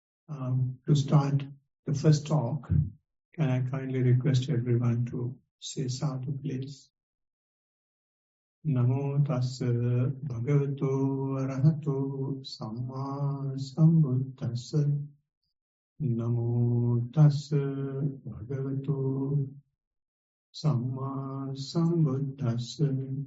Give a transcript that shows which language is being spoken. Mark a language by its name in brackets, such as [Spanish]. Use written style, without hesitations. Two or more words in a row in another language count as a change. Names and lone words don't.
[English] To start the first talk, can I kindly request everyone to say sadhu, please? [Pali] Namo tassa bhagavato arahato samma sambuddhassa. Namo tassa bhagavato samma sambuddhassa.